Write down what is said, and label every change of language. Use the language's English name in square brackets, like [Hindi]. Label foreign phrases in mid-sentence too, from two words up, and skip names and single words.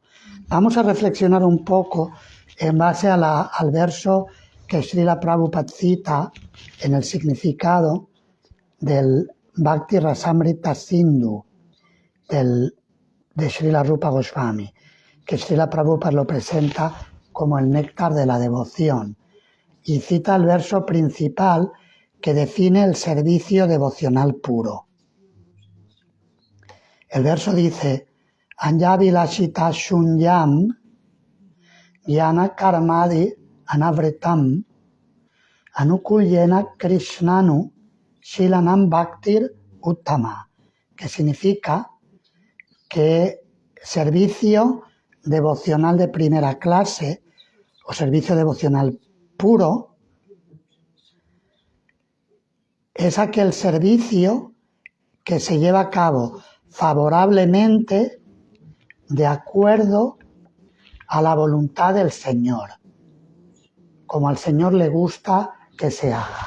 [Spanish] Vamos a reflexionar un poco en base al verso que Srila Prabhupada cita en el significado del Bhakti Rasamrita Sindhu de Srila Rupa Goswami, que Srila Prabhupada lo presenta como el néctar de la devoción, y cita el verso principal que define el servicio devocional puro. El verso dice: [Sanskrit] अन्याभिलाषिता शून्यं ज्ञान कर्मादि अनावृतम् आनुकूल्येन कृष्णानु शीलनं भक्तिर् उत्तमा, [Spanish] que significa que servicio devocional de primera clase o servicio devocional puro es aquel servicio que se lleva a cabo favorablemente de acuerdo a la voluntad del Señor, como al Señor le gusta que se haga.